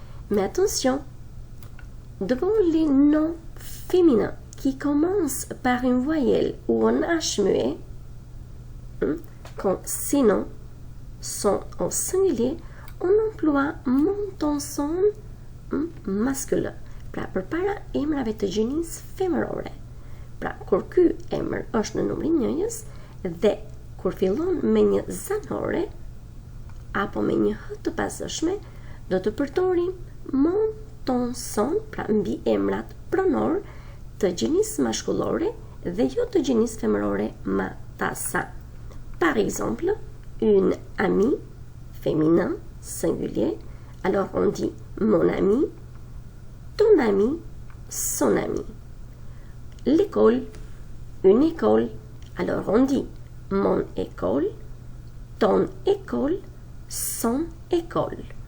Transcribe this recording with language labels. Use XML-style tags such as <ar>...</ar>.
<fr>Mais attention, devant les noms féminins qui commencent par une voyelle ou un H muet, quand ces noms sont en singulier, on emploie mon, ton, son masculin.</fr> <sq>Pra përpara emrave të gjinisë femërore. Pra kur ky emër është në numrin njëjës dhe kur fillon me një zanore apo me një h të pasëshme, do të përdorim mon, ton, son, pra mbi emrat pronor të gjinisë mashkullore dhe jo të gjinisë femërore ma, ta, sa.</sq> <fr>Par exemple, une amie, féminin, singulier. Alors on dit mon ami, ton ami, son ami. L'école, une école, Alors on dit mon école, ton école, son école.</fr>